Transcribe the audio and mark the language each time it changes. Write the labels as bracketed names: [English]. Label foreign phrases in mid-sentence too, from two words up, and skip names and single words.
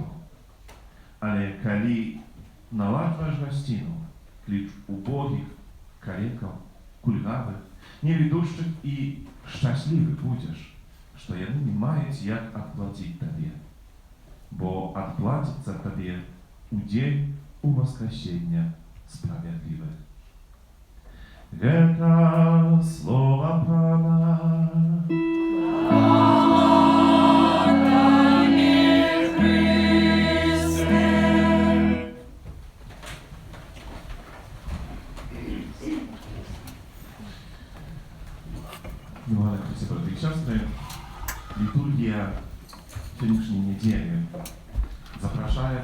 [Belarusian] Але калі наладжваеш гасціну, кліч убогіх, калекаў, кульгавых, невідушчых, і шчаслівы будзеш, што яны не маюць як адплаціць табе, бо адплаціцца табе у дзень уваскресення справядлівых». Гэта слова Пана. [Russian] Милые братья и сестры, литургия сегодняшней недели запрошает,